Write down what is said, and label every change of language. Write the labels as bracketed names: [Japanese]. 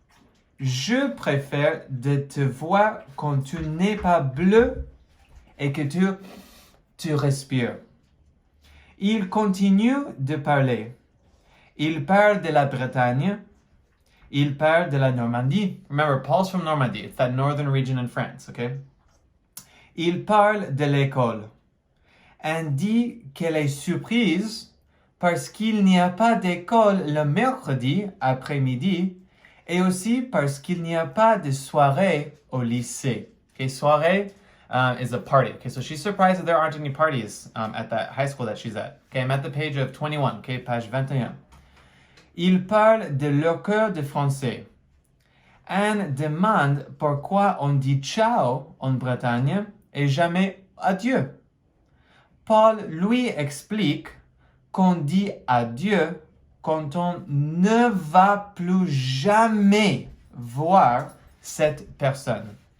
[French] « Je préfère de te voir quand tu n'es pas bleu et que tu respires. » Il continue de parler. Il parle de la Bretagne. Il parle de la Normandie. [English] Remember, Paul's from Normandy. It's that northern region in France, okay? [French] Il parle de l'école. Anne dit qu'elle est surprise parce qu'il n'y a pas d'école le mercredi après-midi et aussi parce qu'il n'y a pas de soirée au lycée. [English] Okay, soirée is a party. Okay, so she's surprised that there aren't any parties at that high school that she's at. Okay, I'm at the page of 21, okay, page 21. [French] Ils parlent de leur cours de français. Anne demande pourquoi on dit ciao en Bretagne et jamais adieu. Paul lui explique qu'on dit adieu quand on ne va plus jamais voir cette personne.